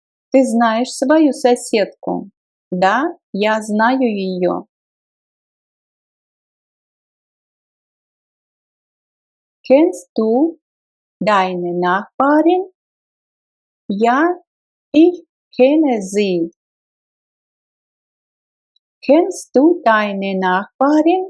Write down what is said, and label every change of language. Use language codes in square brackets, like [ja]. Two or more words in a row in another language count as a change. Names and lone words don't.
[ru] Ты знаешь свою соседку? Да, я знаю ее. [de] Kennst du deine Nachbarin? Ja, ich kenne sie. Kennst du deine Nachbarin?